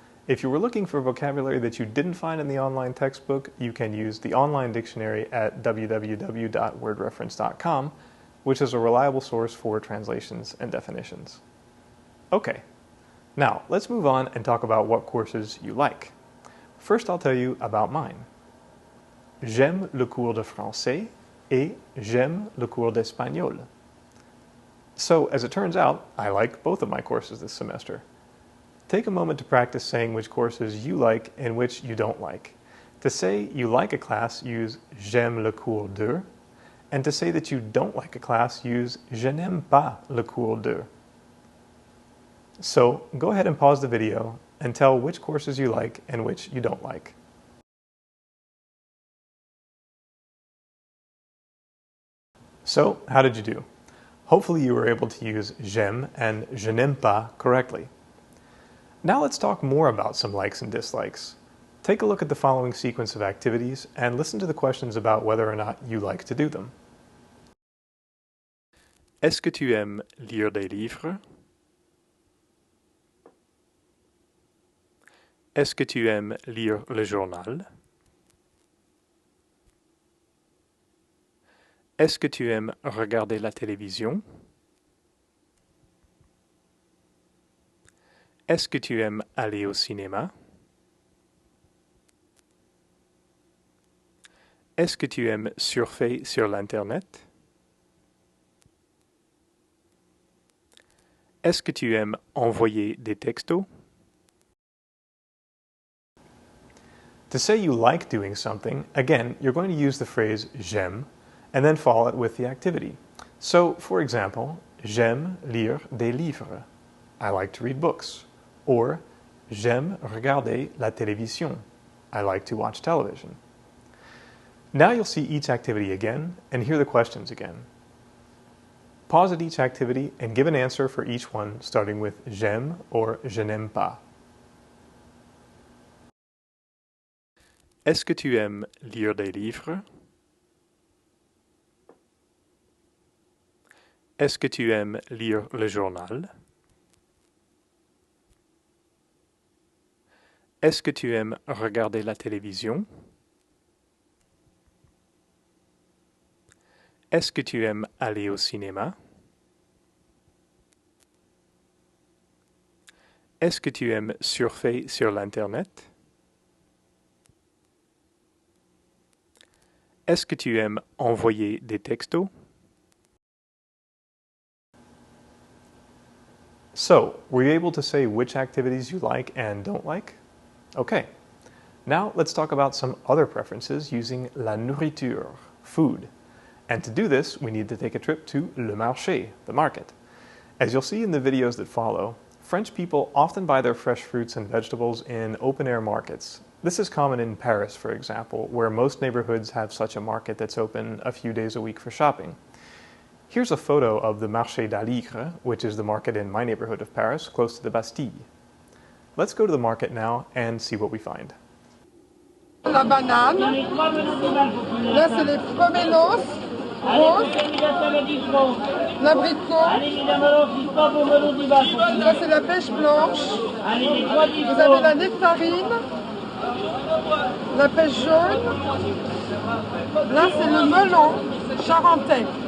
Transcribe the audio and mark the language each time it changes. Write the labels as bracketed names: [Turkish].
[English] If you were looking for vocabulary that you didn't find in the online textbook, you can use the online dictionary at www.wordreference.com, which is a reliable source for translations and definitions. Okay, now let's move on and talk about what courses you like. First, I'll tell you about mine. [French] J'aime le cours de français et j'aime le cours d'espagnol. [English] So, as it turns out, I like both of my courses this semester. Take a moment to practice saying which courses you like and which you don't like. To say you like a class, use [French] j'aime le cours de, [English] and to say that you don't like a class, use [French] je n'aime pas le cours de. [English] So, go ahead and pause the video and tell which courses you like and which you don't like. So, how did you do? Hopefully you were able to use [French] j'aime [English] and [French] je n'aime pas [English] correctly. Now let's talk more about some likes and dislikes. Take a look at the following sequence of activities and listen to the questions about whether or not you like to do them. [French] Est-ce que tu aimes lire des livres? Est-ce que tu aimes lire le journal? Est-ce que tu aimes regarder la télévision? Est-ce que tu aimes aller au cinéma? Est-ce que tu aimes surfer sur l'Internet? Est-ce que tu aimes envoyer des textos? [English] To say you like doing something, again, you're going to use the phrase [French] j'aime, [English] and then follow it with the activity. So, for example, [French] j'aime lire des livres. [English] I like to read books. [French] Or, j'aime regarder la télévision. [English] I like to watch television. Now you'll see each activity again and hear the questions again. Pause at each activity and give an answer for each one, starting with [French] j'aime [English] or [French] je n'aime pas. Est-ce que tu aimes lire des livres? Est-ce que tu aimes lire le journal? Est-ce que tu aimes regarder la télévision? Est-ce que tu aimes aller au cinéma? Est-ce que tu aimes surfer sur l'Internet? Est-ce que tu aimes envoyer des textos? [English] So, were you able to say which activities you like and don't like? Okay. Now let's talk about some other preferences using la nourriture, food. And to do this, we need to take a trip to le marché, the market. As you'll see in the videos that follow, French people often buy their fresh fruits and vegetables in open-air markets. This is common in Paris, for example, where most neighborhoods have such a market that's open a few days a week for shopping. Here's a photo of the Marché d'Aligre, which is the market in my neighborhood of Paris, close to the Bastille. Let's go to the market now and see what we find. [French] La banane, là c'est les pomelos, roses, l'abricot, là c'est la pêche blanche, vous avez la nectarine, la pêche jaune, là c'est le melon charentais.